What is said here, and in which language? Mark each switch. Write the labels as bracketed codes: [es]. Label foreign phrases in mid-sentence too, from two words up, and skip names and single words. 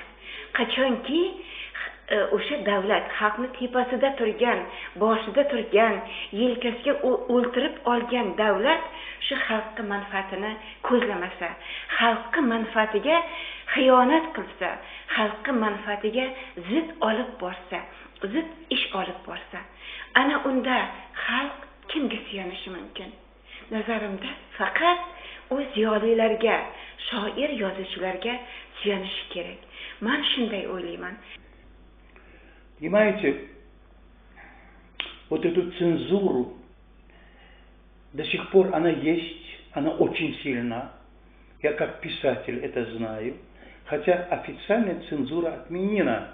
[uz] Qachonki o'sha davlat xalqni tepasida turgan, boshida turgan, yelkasiga o'ltirib olgan davlat shu xalqqa manfaatini ko'zlamasa, xalqqa manfaatiga xiyonat qilsa, xalqqa manfaatiga zid olib borsa, zid ish olib borsa, ana unda xalq kimga suyanishi mumkin? Nazarimda faqat o ziyolilarga, shoir yozuvchilarga suyanishi kerak. Men shunday o'ylayman. [ru] Понимаете, вот эту цензуру до сих пор она есть, она очень сильна. Я как писатель это знаю. Хотя официальная цензура отменена.